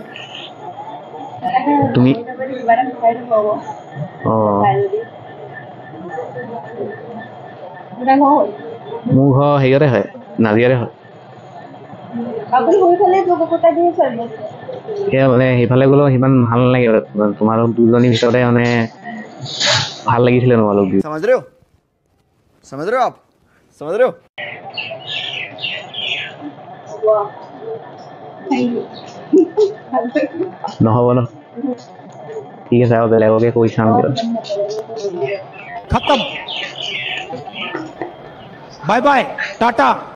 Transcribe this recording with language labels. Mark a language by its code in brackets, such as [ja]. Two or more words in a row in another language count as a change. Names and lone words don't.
[as] তুমি অঁ মোৰ ঘৰ হেৰিয়তে হয় নাজিৰাতে হয় এতিয়া মানে সেইফালে গ'লেও সিমান ভাল নালাগে তোমালোক দুজনীৰ ভিতৰতে মানে ভাল লাগিছিলে তোমালোক [hi] समझ रहे हो आप समझ रहे हो [as] নহ'ব ন ঠিক আছে আৰু বেলেগকে কৈ চাম [hi] खत्म [en] bye bye [hi] टाटा